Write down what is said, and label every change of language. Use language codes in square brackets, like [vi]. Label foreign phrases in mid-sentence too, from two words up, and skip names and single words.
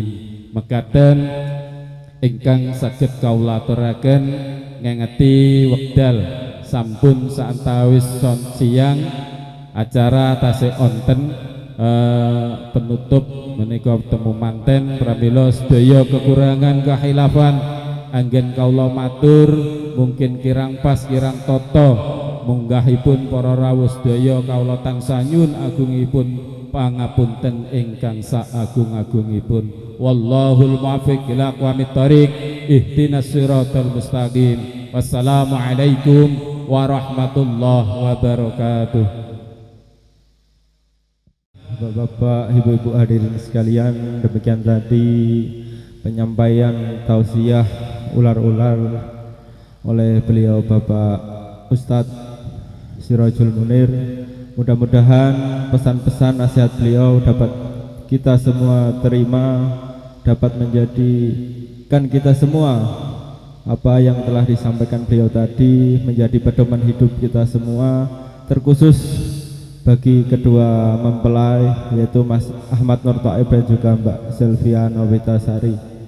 [jv] Mekaten ingkang saged kawula aturaken ngengeti wekdal sampun saantawis siang acara tasih onten penutup menika temu manten. Pramila sedaya kekurangan kahilafan anggen kawula matur, mungkin kirang pas kirang toto munggahipun para rawuh sedaya kawula tansah nyuwun agungipun pangapunten ingkang saagung-agungipun. [ar] والله الموفق إلى أقوم الطريق، اهدنا الصراط المستقيم. والسلام عليكم ورحمة الله وبركاته. [id] Bapak-bapak, ibu-ibu hadirin sekalian, demikian tadi penyampaian tausiah ular-ular oleh beliau Bapak Ustadz Sirajul Munir. Mudah-mudahan pesan-pesan nasihat beliau dapat kita semua terima, dapat menjadikan kita semua apa yang telah disampaikan beliau tadi menjadi pedoman hidup kita semua, terkhusus bagi kedua mempelai yaitu Mas Ahmad Nur Thaib dan juga Mbak Selvia Novitasari.